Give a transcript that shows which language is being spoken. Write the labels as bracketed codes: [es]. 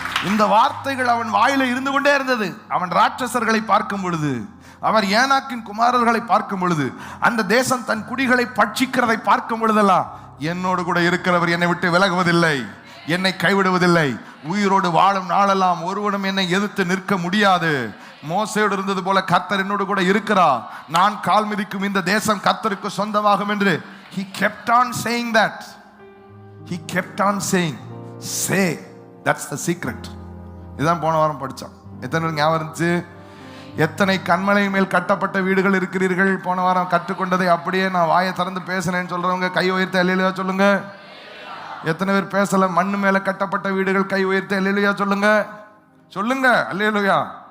[ta] இந்த வார்த்தைகள் அவன் வாயில இருந்து கொண்டே இருந்தது. அவன் ராட்சசர்களை பார்க்கும் பொழுது, அவர் ஏனாக்கின் குமாரர்களை பார்க்கும் பொழுது, அந்த தேசம் தன் குடிகளை பட்சிக்கிறதை பார்க்கும் பொழுதெல்லாம், என்னோடு கூட இருக்கிறவர் என்னை விட்டு விலகுவதில்லை, என்னை கைவிடுவதில்லை, உயிரோடு வாழும் நாளெல்லாம் ஒருவனும் என்னை எதிர்த்து நிற்க முடியாது, மோசையோடு இருந்தது போல கர்த்தர் என்னோடு கூட இருக்கிறார், நான் கால் மிதிக்கும் இந்த தேசம் கர்த்தருக்கு சொந்தமாகும் என்று [en] he kept on saying that. He kept on saying, say, that's the secret. [ta] இதான் போன வாரம் படித்தோம். எத்தனை பேருக்கு ஞாபகம் இருந்துச்சு? எத்தனை கண்மலை மேல் கட்டப்பட்ட வீடுகள் இருக்கிறீர்கள்? போன வாரம் கற்றுக்கொண்டதை அப்படியே நான் வாயை திறந்து பேசினேன்னு சொல்றவங்க கை உயர்த்த அல்லேலூயா சொல்லுங்க. எத்தனை பேர் பேசல? மண்ணு மேல கட்டப்பட்ட வீடுகள் கை உயர்த்த அல்லேலூயா சொல்லுங்க. சொல்லுங்க அல்லேலூயா.